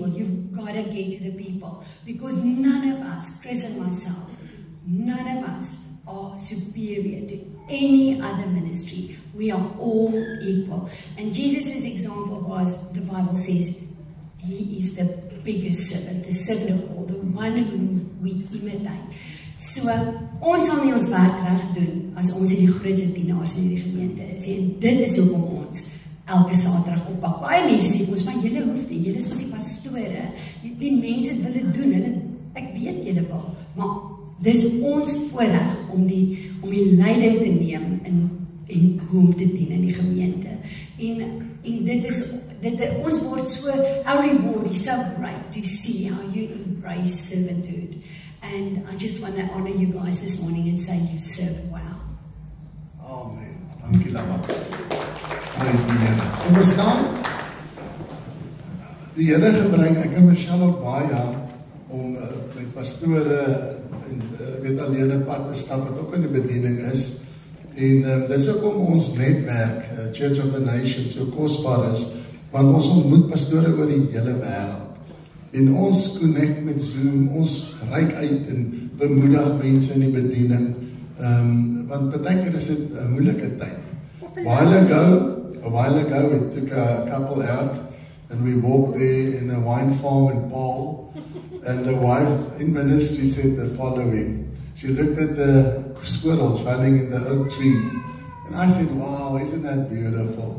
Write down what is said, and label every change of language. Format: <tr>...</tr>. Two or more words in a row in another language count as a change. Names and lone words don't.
<en>You've got to get to the people, because none of us, Chris and myself, none of us are superior to any other ministry. We are all equal. And Jesus' example was, the Bible says, he is the biggest servant, the servant of all, the one whom we imitate. So,</en> <af>ons sal nie ons werk reg doen as ons die grootste dienaars in die gemeente is. En dit is hoekom ons elke Saterdag oppak. Baie mense sê vir ons, maar julle hoef nie, julle is mos die pastore. Die mense wil dit doen, ek weet julle wil, maar dis ons voorreg om die leiding te neem en hoe om te dien in die gemeente. En dit is, ons word so,</af> <en>our reward is so great to see how you embrace servanthood. And I just want to honor you guys this morning and say you serve well.</en> <af>Amen. Dankie Lama. Prys die Here. Kom ons staan. Die Here gebring ek en Michelle op baie om met pastore en weet alleen 'n pad te stap wat ook in die bediening is. En dis ook om ons netwerk, Church of the Nation, so kosbaar is, want ons ontmoet pastore oor die hele wêreld. En ons connect met Zoom, ons reik uit en bemoedig mense in die bediening, want partykeer is dit 'n moeilike tyd.</af> <en>A while ago we took a couple out and we walked there in a wine farm in Paul, and the wife in ministry said the following. She looked at the squirrels running in the oak trees, and I said, wow, isn't that beautiful?</en>